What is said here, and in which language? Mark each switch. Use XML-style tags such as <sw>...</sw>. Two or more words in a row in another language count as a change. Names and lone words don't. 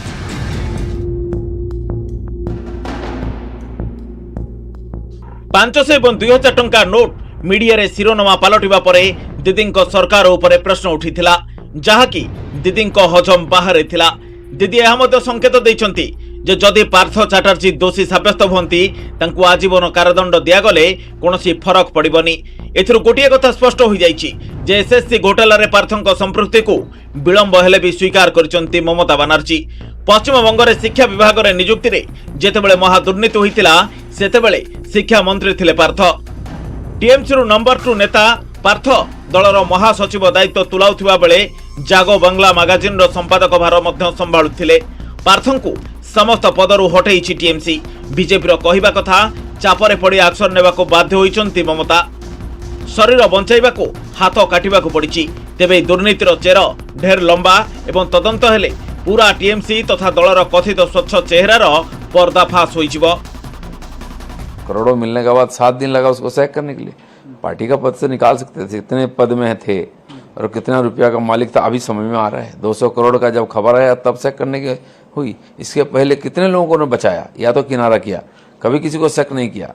<or>500 ଔର 2000 ଟଙ୍କା ନୋଟ ମିଡିଆ ରେ ଶିରୋନାମା ପାଲଟିବା ପରେ ଦିଦିଙ୍କ ସରକାର ଉପରେ ପ୍ରଶ୍ନ ଉଠିଥିଲା, ଯାହାକି ଦିଦିଙ୍କ ହଜମ ବାହାର ଥିଲା। ଦିଦି ଏହା ମଧ୍ୟ ସଙ୍କେତ ଦେଉଛନ୍ତି ଯେ ଯଦି ପାର୍ଥ ଚାଟାର୍ଜୀ ଦୋଷୀ ସାବ୍ୟସ୍ତ ହୁଅନ୍ତି ତାଙ୍କୁ ଆଜୀବନ କାରାଦଣ୍ଡ ଦିଆଗଲେ କୌଣସି ଫରକ ପଡ଼ିବନି। ଏଥିରୁ ଗୋଟିଏ କଥା ସ୍ପଷ୍ଟ ହୋଇ ଯାଉଛି ଯେ ଏସଏସସି ଘୋଟାଲା ରେ ପାର୍ଥଙ୍କ ସମ୍ପୃକ୍ତି କୁ ବିଳମ୍ବ ହେଲେ ବି ସ୍ୱୀକାର କରୁଛନ୍ତି ମମତା ବାନାର୍ଜୀ। ପଶ୍ଚିମ ବଙ୍ଗରେ ଶିକ୍ଷା ବିଭାଗ ରେ ନିଯୁକ୍ତି ରେ ଯେତେବେଳେ ମହାଦୁର୍ନୀତି ହୋଇଥିଲା ସେତେବେଳେ ଶିକ୍ଷା ମନ୍ତ୍ରୀ ଥିଲେ ପାର୍ଥ। ଟିଏମସି ରୁ ନମ୍ବର 2 ନେତା ପାର୍ଥ ଦଳର ମହାସଚିବ ଦାୟିତ୍ୱ ତୁଲାଉଥିବା ବେଳେ ଜାଗୋ ବାଂଲା ମ୍ୟାଗାଜିନ ର ସମ୍ପାଦକ ଭାର ମଧ୍ୟ ସମ୍ଭାଳୁଥିଲେ। ପାର୍ଥଙ୍କୁ ସମସ୍ତ ପଦରୁ ହଟାଇଛି ଟିଏମସି। ବିଜେପି ର କହିବା କଥା ଚାପରେ ପଡ଼ି ଏକ୍ସନ ନେବାକୁ ବାଧ୍ୟ ହେଉଛନ୍ତି ମମତା। ଶରୀର ବଞ୍ଚାଇବାକୁ ହାତ କାଟିବାକୁ ପଡ଼ିଛି। ତେବେ ଦୁର୍ନୀତିର ଚେର ଢେର ଲମ୍ବା ଏବଂ ତଦନ୍ତ ହେଲେ ପୂରା ଟିଏମସି ତଥା ଦଳର କଥିତ ସ୍ୱଚ୍ଛ ଚେହେରାର ପର୍ଦ୍ଦାଫାସ ହୋଇଯିବ।</or> <hi>करोड़ों मिलने के बाद 7 दिन लगा उसको सैक करने के लिए। पार्टी का पद से निकाल सकते थे, कितने पद में थे और कितना रुपया का मालिक था अभी समझ में आ रहा है। 200 करोड़ का जब खबर आया तब सैक करने की हुई। इसके पहले कितने लोगों को बचाया या तो किनारा किया, कभी किसी को शक नहीं किया।</hi>